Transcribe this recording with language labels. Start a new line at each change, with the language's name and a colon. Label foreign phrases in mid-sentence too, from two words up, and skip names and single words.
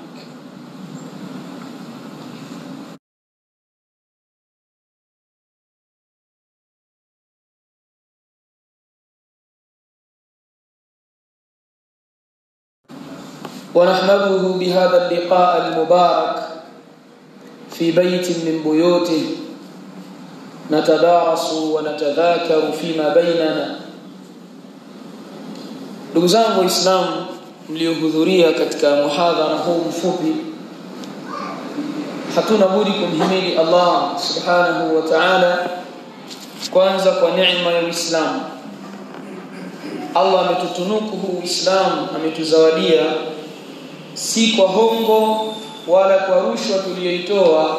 Arabic: ونحمده بهذا اللقاء المبارك في بيت من بيوته نتدارس ونتذاكر فيما بيننا.
Swahili: Ndugu zangu Waislamu mliohudhuria katika muhadhara huu mfupi, hatuna budi kumhimidi Allah
Arabic: سبحانه وتعالى
Swahili: kwanza kwa neema ya Uislamu. Allah ametutunuku huu Uislamu, ametuzawadia si kwa hongo wala kwa rushwa tuliyoitoa.